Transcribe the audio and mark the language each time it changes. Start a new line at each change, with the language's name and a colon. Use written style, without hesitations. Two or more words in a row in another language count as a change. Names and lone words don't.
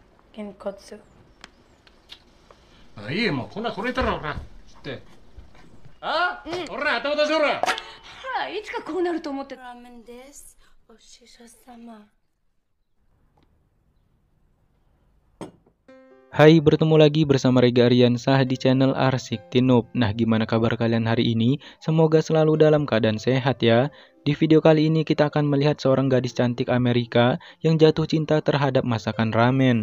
Japanese: Genkotsu. あ、いいよ、もうこんなこれたらほらってほら頭出せほら。はい、いつかこうなると思って。ラーメンです。お師匠様。
Indonesian: Hai, bertemu lagi bersama Rega Aryansah di channel Arsik Tinub. Nah, gimana kabar kalian hari ini? Semoga selalu dalam keadaan sehat ya. Di video kali ini kita akan melihat seorang gadis cantik Amerika yang jatuh cinta terhadap masakan ramen.